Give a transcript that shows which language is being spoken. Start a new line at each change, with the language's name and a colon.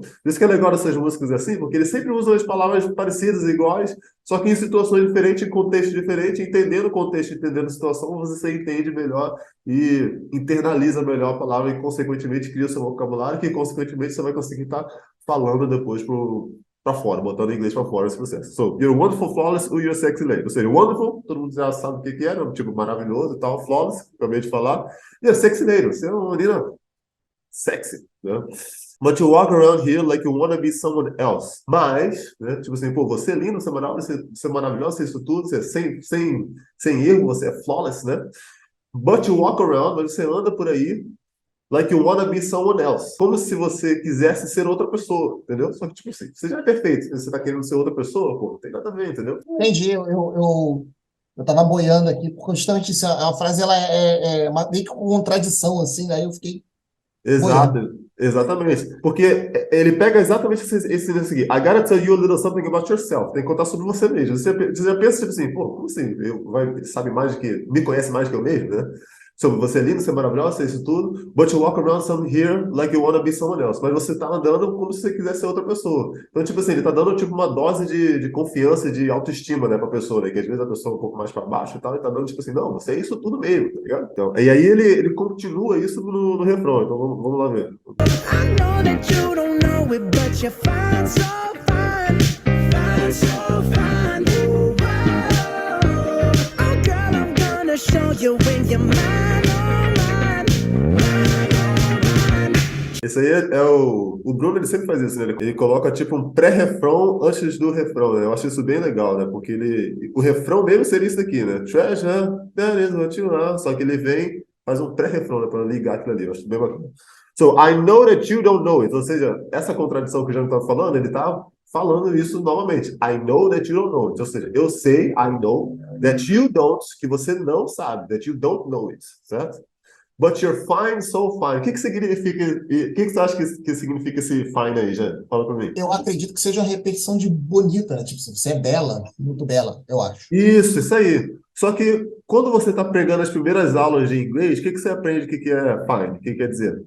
Portuguese: Por isso que é legal dessas músicas assim, porque eles sempre usam as palavras parecidas, iguais, só que em situações diferentes, em contexto diferente, entendendo o contexto, entendendo a situação, você entende melhor e internaliza melhor a palavra e, consequentemente, cria o seu vocabulário, que, consequentemente, você vai conseguir estar falando depois para fora, botando o inglês para fora esse processo.
English: So, you're wonderful, flawless, or you're sexy lady.
Portuguese: Ou seja, wonderful, todo mundo já sabe o que é, né? Tipo, maravilhoso e tal, flawless, acabei de falar. E a sexy lady, você é uma menina sexy, né?
English: But you walk around here like you wanna be someone else.
Portuguese: Mas, né, tipo assim, pô, você é lindo, você é maravilhoso, você é maravilhoso, você é isso tudo, você é sem erro, você é flawless, né?
English: But you walk around,
Portuguese: mas você anda por aí
English: like you wanna be someone else.
Portuguese: Como se você quisesse ser outra pessoa, entendeu? Só que, tipo assim, você já é perfeito. Você tá querendo ser outra pessoa, pô, não tem nada a ver, entendeu? Entendi, eu tava boiando aqui, porque justamente isso, a frase ela meio que com contradição, assim, aí eu fiquei boiando. Exato, exatamente. Porque ele pega exatamente esse aqui.
English: I gotta tell you a little something about yourself.
Portuguese: Tem que contar sobre você mesmo. Você já pensa, tipo assim, pô, como assim? Sabe mais do que, me conhece mais que eu mesmo, né? Sobre você é lindo, você é maravilhosa, você é isso tudo.
English: But you walk around some here like you wanna be someone else.
Portuguese: Mas você tá andando como se você quisesse ser outra pessoa. Então, tipo assim, ele tá dando tipo uma dose de confiança, de autoestima, né, pra pessoa, né? Que às vezes a pessoa é um pouco mais pra baixo e tal, e tá dando tipo assim, não, você é isso tudo mesmo, tá ligado? Então, e aí ele continua isso no refrão. Então vamos lá ver.
English: I know that you don't know it, but you're fine, so fine, fine, so fine. Ooh, wow. Oh, girl, I'm gonna show you when you're mine, oh, mine, mine, oh, mine.
Portuguese: Esse aí o Bruno, ele sempre faz isso, né? Ele coloca tipo um pré-refrão antes do refrão, né? Eu acho isso bem legal, né? Porque o refrão mesmo seria isso daqui, né?
English: Treasure, that is what you are.
Portuguese: Só que ele vem, faz um pré-refrão, né? Para ligar aquilo ali. Eu acho bem bacana.
English: So, I know that you don't know it.
Portuguese: Ou seja, essa contradição que o Jean está falando, ele está falando isso novamente.
English: I know that you don't know it.
Portuguese: Ou seja, eu sei, I know,
English: that you don't,
Portuguese: que você não sabe,
English: that you don't know it,
Portuguese: certo?
English: But you're fine, so fine.
Portuguese: O que significa? O que você acha que significa esse fine aí, Jean? Fala pra mim. Eu acredito que seja uma repetição de bonita, né? Tipo assim, você é bela, muito bela, eu acho. Isso aí. Só que quando você está pegando as primeiras aulas de inglês, o que você aprende que é fine? O que quer dizer?